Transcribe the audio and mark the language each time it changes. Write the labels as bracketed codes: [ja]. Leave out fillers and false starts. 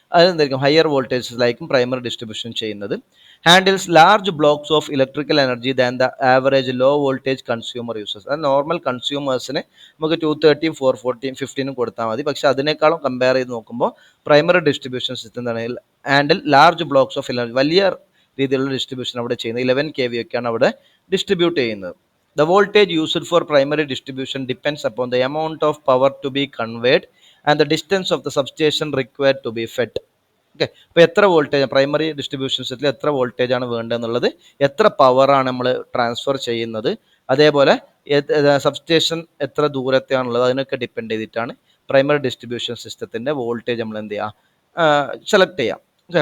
[ml] അതെന്തായിരിക്കും, higher വോൾട്ടേജസിലായിരിക്കും primary distribution ചെയ്യുന്നത്. [en] Handles large blocks of electrical energy than the average low voltage consumer users. [ml] അത് normal കൺസ്യൂമേഴ്സിന് നമുക്ക് 230, 440, 15 കൊടുത്താൽ മതി. പക്ഷേ അതിനേക്കാളും കമ്പയർ ചെയ്ത് നോക്കുമ്പോൾ primary distribution system എന്താണെങ്കിൽ [en] handle large blocks of energy, [ml] വലിയ രീതിയിലുള്ള ഡിസ്ട്രിബ്യൂഷൻ അവിടെ ചെയ്യുന്നത്. 11 KV ഒക്കെയാണ് അവിടെ ഡിസ്ട്രിബ്യൂട്ട് ചെയ്യുന്നത്. [en] The voltage used for primary distribution depends upon the amount of power to be conveyed and the distance of the substation required to be fed. Okay. [ml] അപ്പോൾ എത്ര voltage primary distribution സിസ്റ്റത്തിൽ എത്ര voltage ആണ് വേണ്ടതെന്നുള്ളത്, എത്ര പവറാണ് നമ്മൾ transfer ചെയ്യുന്നത്, അതേപോലെ സബ്സ്റ്റേഷൻ എത്ര ദൂരത്തെയാണുള്ളത്, അതിനൊക്കെ ഡിപ്പെൻഡ് ചെയ്തിട്ടാണ് പ്രൈമറി ഡിസ്ട്രിബ്യൂഷൻ സിസ്റ്റത്തിൻ്റെ വോൾട്ടേജ് നമ്മൾ എന്ത് ചെയ്യുക, സെലക്ട് ചെയ്യാം. ഓക്കെ.